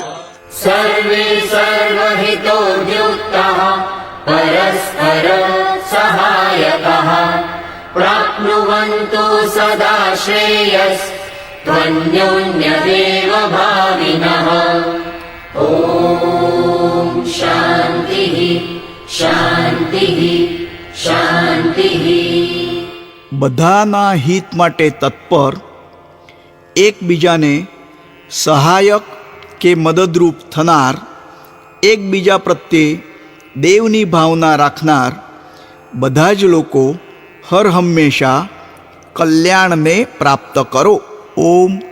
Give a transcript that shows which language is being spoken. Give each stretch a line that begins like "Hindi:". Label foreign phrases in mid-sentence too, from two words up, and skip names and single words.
Sanskrit: सर्वे सर्वहितो युक्तः परस्पर सहायकः प्राप्नुवन्तु सदा श्रेयस् त्वन्योन्यदेव भाविनः ॐ शान्तिः शान्तिः शान्तिः।
Gujarati: બધાના હિત માટે તત્પર, એકબીજાને સહાયક કે મદદરૂપ થનાર, એકબીજા પ્રત્યે દેવની ભાવના રાખનાર બધા જ લોકો હર હંમેશા કલ્યાણને પ્રાપ્ત કરો.